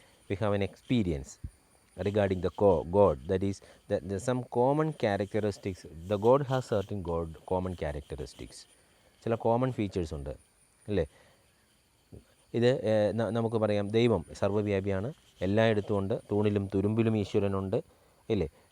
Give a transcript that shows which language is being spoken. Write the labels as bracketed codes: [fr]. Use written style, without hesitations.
[en] We have an experience regarding the God. That is some common characteristics. The God has certain common characteristics. [ml] ചില common features ഉണ്ട്, അല്ലേ? ഇത് നമുക്ക് പറയാം, ദൈവം സർവ്വവ്യാപിയാണ്, എല്ലായിടത്തും ഉണ്ട്, തൂണിലും തുരുമ്പിലും ഈശ്വരനുണ്ട്, ഇല്ലേ?